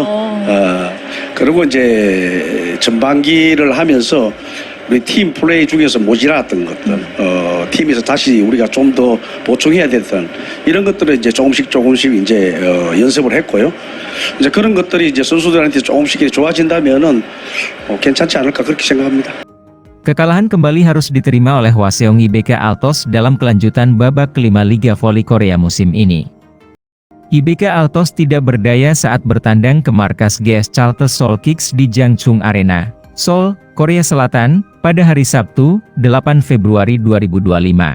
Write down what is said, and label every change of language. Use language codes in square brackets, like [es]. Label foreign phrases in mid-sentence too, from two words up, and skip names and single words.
[ko] 그리고 이제 전반기를 하면서 우리 팀 플레이 중에서 모자랐던 것들, 팀에서 다시 우리가 좀 더 보충해야 됐던 이런 것들을 이제 조금씩 이제 연습을 했고요. 이제 그런 것들이 이제 선수들한테 조금씩 좋아진다면은 괜찮지 않을까 그렇게 생각합니다. [id] Kekalahan kembali harus diterima oleh Hwaseong IBK Altos dalam kelanjutan babak kelima Liga Voli Korea musim ini. IBK Altos tidak berdaya saat bertandang ke markas GS Charter Seoul Kicks di Jangchung Arena, Seoul, Korea Selatan, pada hari Sabtu, 8 Februari 2025.